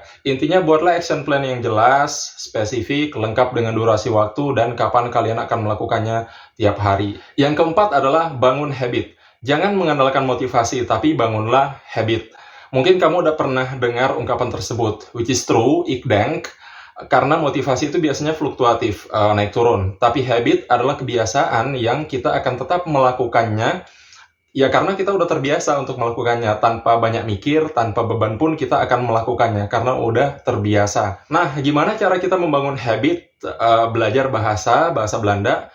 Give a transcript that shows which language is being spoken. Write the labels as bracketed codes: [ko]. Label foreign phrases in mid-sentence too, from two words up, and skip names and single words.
[id] Intinya buatlah [en] action plan [id] yang jelas, spesifik, lengkap dengan durasi waktu, dan kapan kalian akan melakukannya tiap hari. Yang keempat adalah bangun habit. Jangan mengandalkan motivasi, tapi bangunlah habit. Mungkin kamu udah pernah dengar ungkapan tersebut, [en] which is true, [nl] ik denk, [id] karena motivasi itu biasanya fluktuatif, naik turun. Tapi habit adalah kebiasaan yang kita akan tetap melakukannya, ya karena kita udah terbiasa untuk melakukannya. Tanpa banyak mikir, tanpa beban pun kita akan melakukannya, karena udah terbiasa. Nah, gimana cara kita membangun habit belajar bahasa Belanda?